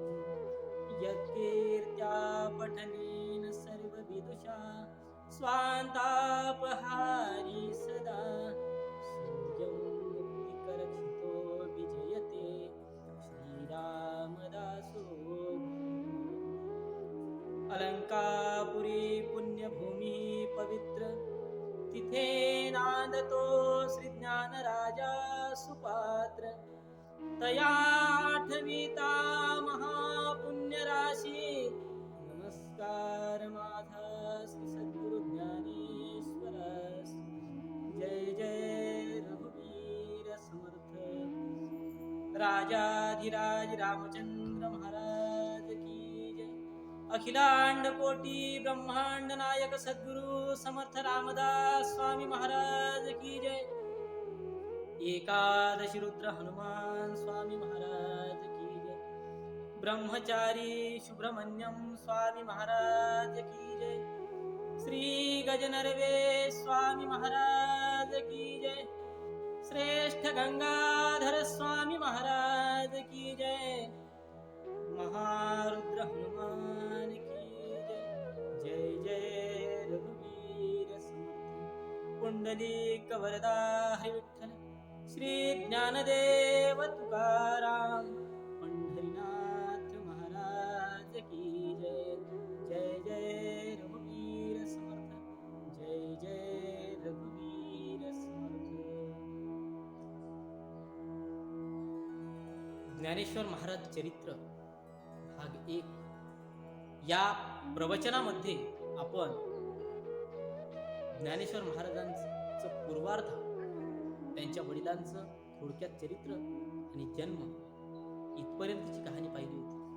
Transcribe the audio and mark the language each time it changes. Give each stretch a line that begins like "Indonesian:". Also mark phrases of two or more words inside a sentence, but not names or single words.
Sanskrit: यत्कीर्त्या पठनेन सर्वविदुषा, स्वान्तापहारी सदा. सूर्यं मुक्तिकरक्षितो विजयते, श्रीरामदासो.
Marathi: अलंकापुरी पुण्यभूमी पवित्र, तिथे नांदतो श्री ज्ञानराजा सुपात्र. तया आठविता महापुण्यराशी, नमस्कार माझा श्री सद्गुरु ज्ञानेश्वरास.
Hindi: जय जय रघु राजाधिराज रामचंद्र महाराज की जय। अखिलांड कोटी ब्रह्मांड नायक सद्गुरु समर्थ रामदास स्वामी महाराज की जय। एकादशी रुद्र हनुमान स्वामी महाराज की जय। ब्रह्मचारी सुब्रमण्यम स्वामी महाराज की जय। श्री गजनरवे स्वामी महाराज की जय। श्रेष्ठ गंगाधर स्वामी महाराज की जय। महारुद्र हनुमान की जय। जय जय रघुवीर समर्थ पुंडलिक वरदा हरि विठ्ठल श्री ज्ञानदेव तुकाराम पंढरीनाथ महाराज की जय। जय जय रघुवीर समर्थ जय जय रघुवीर समर्थ।
Marathi: ज्ञानेश्वर महाराज चरित्र भाग 1 या प्रवचनामध्ये आपण ज्ञानेश्वर महाराजांचं पूर्वार्ध, त्यांच्या वडिलांचं थोडक्यात चरित्र आणि जन्म इथपर्यंतची कहाणी पाहिली होती.